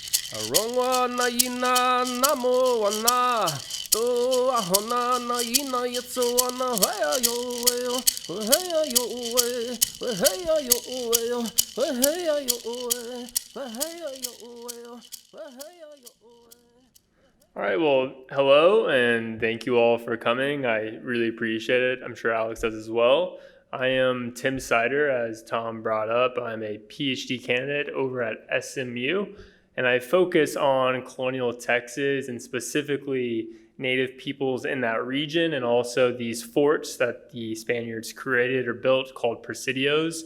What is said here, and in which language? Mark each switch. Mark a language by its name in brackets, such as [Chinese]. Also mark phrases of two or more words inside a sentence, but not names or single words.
[English] Arongwa na ina namo wana to ahona na ina yetso wana heya yo weyo heya yo we heya yo weyo heya yo we heya yo weyo heya yo we. All right, well, hello, and thank you all for coming. I really appreciate it. I'm sure Alex does as well. I am Tim Sider, as Tom brought up. I'm a PhD candidate over at SMU, and I focus on colonial Texas and specifically Native peoples in that region, and also these forts that the Spaniards created or built called presidios.